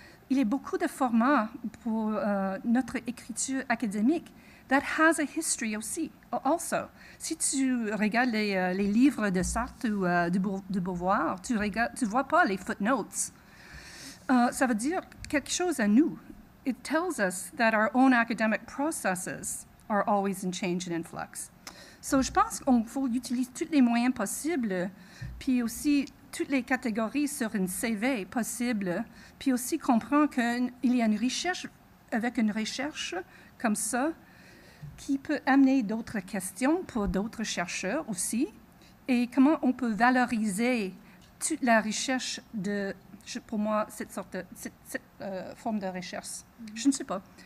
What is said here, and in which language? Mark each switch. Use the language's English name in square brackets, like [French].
[French] Il y a beaucoup de formats pour notre écriture académique [English] that has a history [French] aussi, also. Si tu regardes les livres de Sartre ou de Beauvoir, tu ne vois pas les footnotes. Ça veut dire quelque chose à nous. [English] It tells us that our own academic processes are always in change and in flux. [French] So, je pense qu'il faut utiliser tous les moyens possibles, puis aussi toutes les catégories sur une CV possible, puis aussi comprendre qu'il y a une recherche, avec une recherche comme ça, qui peut amener d'autres questions pour d'autres chercheurs aussi, et comment on peut valoriser toute la recherche pour moi, cette forme de recherche. Je ne sais pas.